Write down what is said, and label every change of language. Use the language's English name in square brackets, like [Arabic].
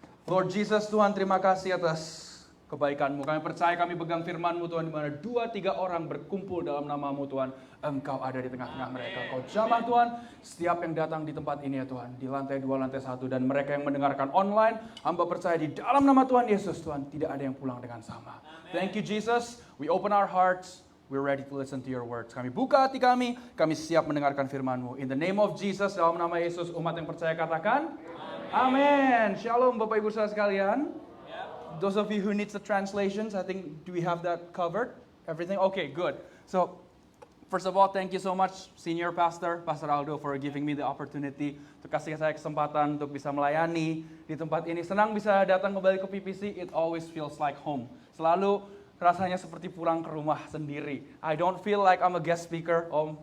[Indonesian] Lord Jesus, Tuhan, terima kasih atas kebaikan-Mu. Kami percaya, kami pegang firman-Mu Tuhan, di mana 2-3 orang berkumpul dalam nama-Mu Tuhan, Engkau ada di tengah-tengah mereka. Kau jamah Tuhan setiap yang datang di tempat ini ya Tuhan, di lantai 2, lantai 1, dan mereka yang mendengarkan online, hamba percaya di dalam nama Tuhan Yesus Tuhan, tidak ada yang pulang dengan sama. [English] Thank you Jesus, we open our hearts, we're ready to listen to your words. [Indonesian] Kami buka hati kami siap mendengarkan firman-Mu. [English] In the name of Jesus, [Indonesian] dalam nama Yesus, umat yang percaya katakan, Amin. Shalom Bapak Ibu Saudara sekalian. [English] Those of you who needs the translations, I think, do we have that covered? Everything? Okay, good. So, first of all, thank you so much, Senior Pastor Aldo, for giving me the opportunity, [Indonesian] untuk kasih saya kesempatan untuk bisa melayani di tempat ini. Senang bisa datang kembali ke PPC, [English] it always feels like home. [Indonesian] Selalu rasanya seperti pulang ke rumah sendiri. [English] I don't feel like I'm a guest speaker, Om.